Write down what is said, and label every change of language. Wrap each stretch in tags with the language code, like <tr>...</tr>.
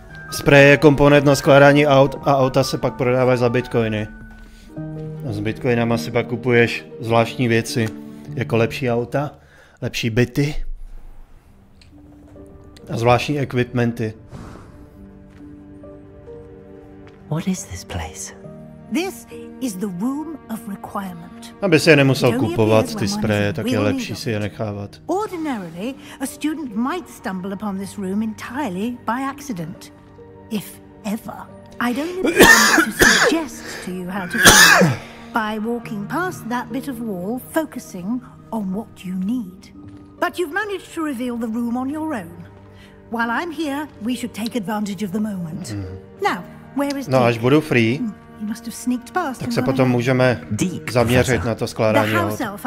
<cs>Spray je komponent na skládání aut a auta se pak prodávají za bitcoiny. A s bitcoinama si pak kupuješ zvláštní věci, jako lepší auta, lepší byty a zvláštní equipmenty.</cs> <en>What is this place? This is the room of requirement.</en> <cs>Aby si je nemusel kupovat, ty spreje, tak je lepší si je nechávat.</cs> <en>Ordinarily, a student might stumble upon this room entirely by accident. If ever. I'd only be able to suggest to you how to find it by walking past that bit of wall, focusing on what you need. But you've managed to reveal the room on your own. While I'm here, we should take advantage of the moment. Now, where is</en> <cs>No, až budu free, Tak se potom můžeme zaměřit na to skládání hod.</cs>